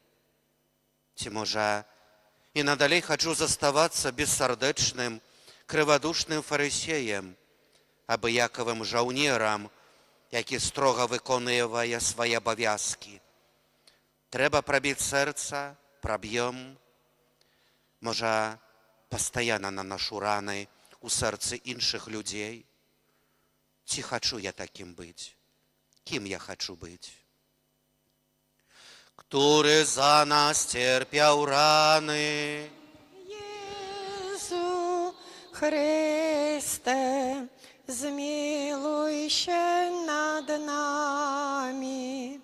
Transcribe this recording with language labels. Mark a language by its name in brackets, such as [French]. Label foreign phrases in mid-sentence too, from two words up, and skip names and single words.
[Belarusian] Ці, можа, і надалей хачу заставацца бессардэчным, крывадушным фарысеем, абыякавым жаўнерам, які строга выконвае свае абавязкі. Трэба прабіць сэрца, праб'ём. Можа, пастаянна наношу раны у сэрцы іншых людзей. Ці хачу я такім быць? Кім я хачу быць? [Polish] Który za nas cierpiał rany. Jezu Chryste, zmiłuj się nad nami.